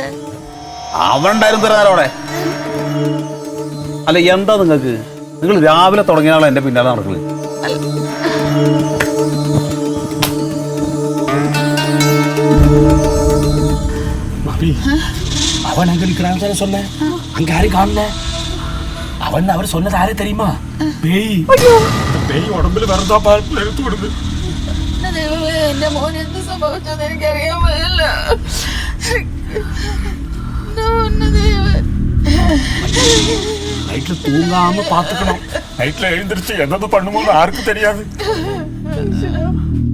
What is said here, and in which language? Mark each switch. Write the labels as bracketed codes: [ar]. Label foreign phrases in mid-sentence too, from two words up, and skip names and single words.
[ml] അവനുണ്ടായിരുന്നു തരാറോടെ. അല്ല, എന്താ നിങ്ങൾക്ക്? നിങ്ങൾ രാവിലെ തുടങ്ങിയാണോ എന്റെ പിന്നാലെ നടക്കുന്നത്? [ta] அவன் அங்க நிக்கிறான்னு சொல்ல, அங்க யாரும் காணல. அவன் அவர் சொன்னது யாரே தெரியுமா? பேய். பேய் உடம்புல வரதா பார்த்து எடுத்து விடுது. [ml] എന്റെ മോൻ എന്ത് സംഭവിച്ചെന്ന് എനിക്കറിയാൻ വയ്യല്ല. [ta] நைட்ல தூங்காம பாத்துக்கணும். நைட்ல எழுந்திருச்சு என்னது பண்ணுமோ யாருக்கும் தெரியாது.